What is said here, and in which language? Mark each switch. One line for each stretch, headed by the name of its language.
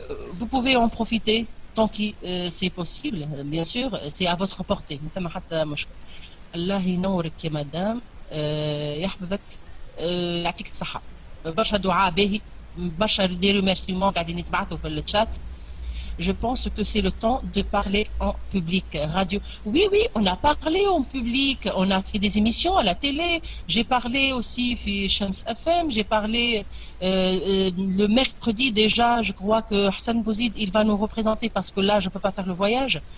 French: Vous pouvez en profiter tant que c'est possible, bien sûr, c'est à votre portée.
Arabic: الله ينورك يا مدام، يحفظك، يعطيك الصحة. برشا دعاء باهي، برشا دي ريميرسيمون قاعدين يتبعثوا في الشات.
French: Je pense que c'est le temps de parler en public. Radio. Oui, on a parlé en public. On a fait des émissions à la télé. J'ai parlé aussi chez Shams FM. J'ai parlé le mercredi déjà. Je crois que Hassan Bouzid, il va nous représenter parce que là, je ne peux pas faire le voyage.